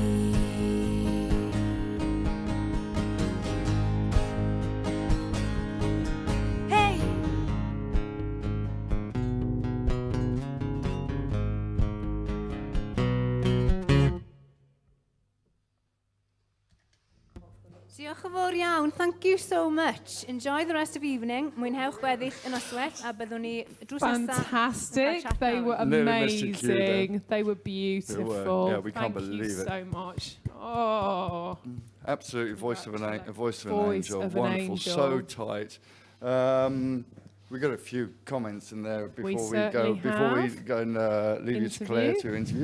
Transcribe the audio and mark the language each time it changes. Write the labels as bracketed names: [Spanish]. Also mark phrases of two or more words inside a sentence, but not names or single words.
[English] Hey! [Welsh] Diolch yn fawr iawn. [English] Thank you so much. Enjoy the rest of the evening. [Welsh] Mwynhewch gweddill yn Ystwyth a byddwn ni drws nesaf. [English] Fantastic. They were amazing. They were beautiful. They were. Yeah, we can't Thank you believe it. so much. Oh. Absolutely, voice of an angel. Voice Wonderful, of an angel. so tight. We got a few comments in there before we go and leave you to Claire to interview.